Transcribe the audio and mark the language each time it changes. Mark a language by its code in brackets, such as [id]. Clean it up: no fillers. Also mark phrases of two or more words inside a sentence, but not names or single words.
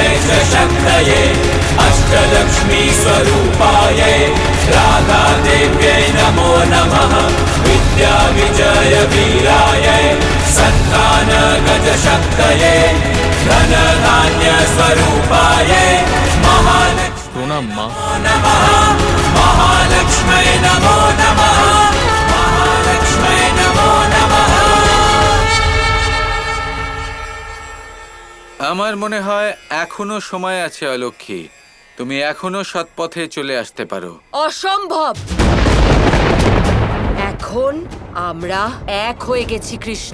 [sa] च शक्तये अष्टलक्ष्मी स्वरूपाये राधादेव्यै नमो नमः। विद्या विजय वीरायै सन्तान गजशक्तये धनधान्य स्वरूपाये महालक्ष्मी [bn] প্রণাম মা। [sa] नमः। महालक्ष्मै नमो नमः। महालक्ष्मै नमो नमः। [bn] আমার মনে হয় এখনো সময় আছে অলক্ষ্মী, তুমি এখনো সৎপথে চলে আসতে পারো। অসম্ভব! এখন আমরা এক হয়ে গেছি কৃষ্ণ।